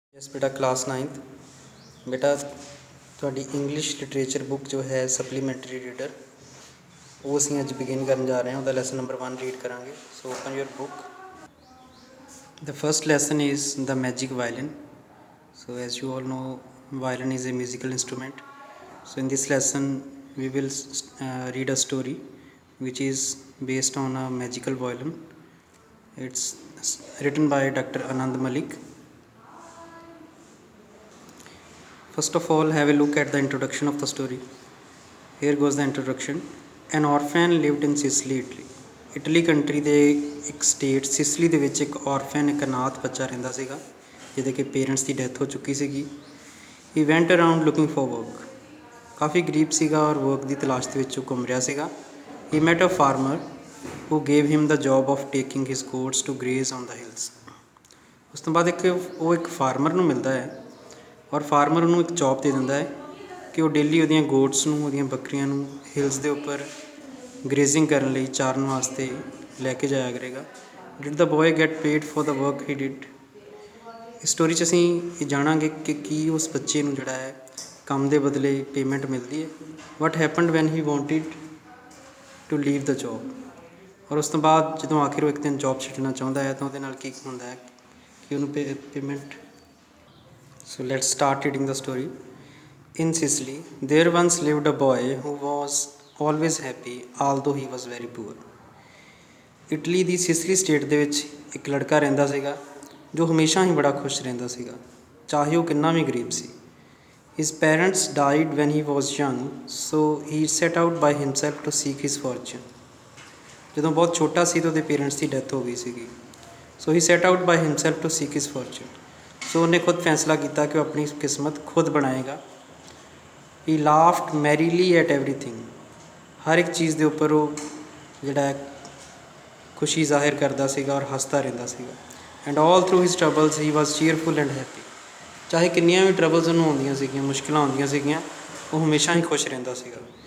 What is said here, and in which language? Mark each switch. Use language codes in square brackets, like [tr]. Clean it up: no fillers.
[hi] Yes बेटा class 9th बेटा [pa] ਤੁਹਾਡੀ ਇੰਗਲਿਸ਼ ਲਿਟਰੇਚਰ ਬੁੱਕ ਜੋ ਹੈ ਸਪਲੀਮੈਂਟਰੀ ਰੀਡਰ ਉਹ ਅਸੀਂ ਅੱਜ ਬਿਗਿਨ ਕਰਨ ਜਾ ਰਹੇ ਹਾਂ। ਉਹਦਾ ਲੈਸਨ ਨੰਬਰ 1 ਰੀਡ ਕਰਾਂਗੇ। [en] So open your book. The first lesson is the magic violin. So as you all know, violin is a musical instrument. So in this lesson we will read a story which is based on a magical violin. It's written by Dr. Anand Malik. First of all, have a look at the introduction of the story. Here goes the introduction. An orphan lived in Sicily, Italy. [pa] Italy country ਦੇ ਇੱਕ state Sicily ਦੇ ਵਿੱਚ ਇੱਕ orphan ਇੱਕ ਅਨਾਥ ਬੱਚਾ ਰਹਿੰਦਾ ਸੀਗਾ ਜਿਹਦੇ ਕਿ ਪੇਰੈਂਟਸ ਦੀ ਡੈਥ ਹੋ ਚੁੱਕੀ ਸੀਗੀ। [en] He went around looking for work. [pa] ਕਾਫੀ ਗਰੀਬ ਸੀਗਾ ਔਰ ਵਰਕ ਦੀ ਤਲਾਸ਼ ਦੇ ਵਿੱਚ ਉਹ ਘੁੰਮ ਰਿਹਾ ਸੀਗਾ। [en] He met a farmer who gave him the job of taking his goats to graze on the hills. [pa] ਉਸ ਤੋਂ ਬਾਅਦ ਇੱਕ ਫਾਰਮਰ ਨੂੰ ਮਿਲਦਾ ਹੈ ਔਰ ਫਾਰਮਰ ਉਹਨੂੰ ਇੱਕ ਜੋਬ ਦੇ ਦਿੰਦਾ ਹੈ ਕਿ ਉਹ ਡੇਲੀ ਉਹਦੀਆਂ ਗੋਟਸ ਨੂੰ ਉਹਦੀਆਂ ਬੱਕਰੀਆਂ ਨੂੰ ਹਿਲਸ ਦੇ ਉੱਪਰ ਗ੍ਰੇਜ਼ਿੰਗ ਕਰਨ ਲਈ ਚਾਰਨ ਵਾਸਤੇ ਲੈ ਕੇ ਜਾਇਆ ਕਰੇਗਾ। [en] Did the boy get paid for the work he did. [pa] ਇਸ ਸਟੋਰੀ 'ਚ ਅਸੀਂ ਇਹ ਜਾਣਾਂਗੇ ਕਿ ਕੀ ਉਸ ਬੱਚੇ ਨੂੰ ਜਿਹੜਾ ਹੈ ਕੰਮ ਦੇ ਬਦਲੇ ਪੇਮੈਂਟ ਮਿਲਦੀ ਹੈ। [en] What happened when he wanted to leave the job. [pa] ਔਰ ਉਸ ਤੋਂ ਬਾਅਦ ਜਦੋਂ ਆਖਿਰ ਉਹ ਇੱਕ ਦਿਨ ਜੋਬ ਛੱਡਣਾ ਚਾਹੁੰਦਾ ਹੈ ਤਾਂ ਉਹਦੇ ਨਾਲ ਕੀ ਹੁੰਦਾ ਹੈ ਕਿ ਉਹਨੂੰ payment. [en] So let's start reading the story. In Sicily, there once lived a boy who was always happy, although he was very poor. [pa] Italy ਦੀ Sicily state ਦੇ ਵਿੱਚ ਇੱਕ ਲੜਕਾ ਰਹਿੰਦਾ ਸੀਗਾ ਜੋ ਹਮੇਸ਼ਾ ਹੀ ਬੜਾ ਖੁਸ਼ ਰਹਿੰਦਾ ਸੀਗਾ ਚਾਹੇ ਉਹ ਕਿੰਨਾ ਵੀ ਗਰੀਬ ਸੀ। [en] His parents died when he was young, so he set out by himself to seek his fortune. [pa] ਜਦੋਂ ਬਹੁਤ ਛੋਟਾ ਸੀ ਤਾਂ ਉਹਦੇ ਪੇਰੈਂਟਸ ਦੀ ਡੈਥ ਹੋ ਗਈ ਸੀਗੀ। [en] So he set out by himself to seek his fortune. [pa] ਸੋ ਉਹਨੇ ਖੁਦ ਫੈਸਲਾ ਕੀਤਾ ਕਿ ਉਹ ਆਪਣੀ ਕਿਸਮਤ ਖੁਦ ਬਣਾਏਗਾ। [en] He laughed merrily at everything. [pa] ਹਰ ਇੱਕ ਚੀਜ਼ ਦੇ ਉੱਪਰ ਉਹ ਜਿਹੜਾ ਹੈ ਖੁਸ਼ੀ ਜ਼ਾਹਿਰ ਕਰਦਾ ਸੀਗਾ ਔਰ ਹੱਸਦਾ ਰਹਿੰਦਾ ਸੀਗਾ। [en] And all through his troubles he was cheerful and happy. [pa] ਚਾਹੇ ਕਿੰਨੀਆਂ ਵੀ ਟਰਬਲਸ ਉਹਨੂੰ ਆਉਂਦੀਆਂ ਸੀਗੀਆਂ, ਮੁਸ਼ਕਿਲਾਂ ਆਉਂਦੀਆਂ ਸੀਗੀਆਂ, ਉਹ ਹਮੇਸ਼ਾ ਹੀ ਖੁਸ਼ ਰਹਿੰਦਾ ਸੀਗਾ।